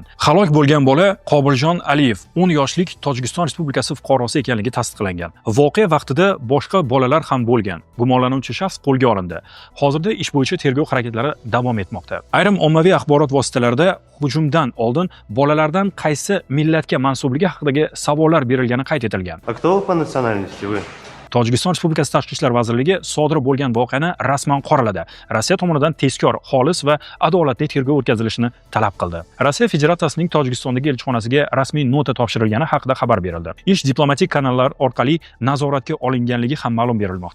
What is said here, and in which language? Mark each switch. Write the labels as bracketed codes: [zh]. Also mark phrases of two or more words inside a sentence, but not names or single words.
[uz] Halok bo'lgan bola Qobiljon Aliyev, 10 yoshlik Tojikiston Respublikasi fuqarosi ekanligi tasdiqlangan. Voqea vaqtida boshqa bolalar ham bo'lgan. Gumonlanuvchi shaxs qo'lga olindi. Hozirda ish bo'yicha tergov harakatlari davom etmoqda. Ayrim ommaviy axborot vositalarida hujumdan oldin bolalardan qaysi millatga mansubligi haqidagi savollar berilgani qayd etilgan. [ru] А кто вы по национальности вы? [uz] Tojikiston Respublikasi Tashqi ishlar vazirligi sodir bo'lgan voqeani rasman qoraladi. Rossiya tomonidan tezkor, xolis va adolatli tergov o'tkazilishini talab qildi. Rossiya Federatsiyasining Tojikistondagi elchixonasiga rasmiy nota topshirilgani haqida xabar berildi. Ish diplomatik kanallar orqali nazoratga olinganligi ham ma'lum berilmoqda.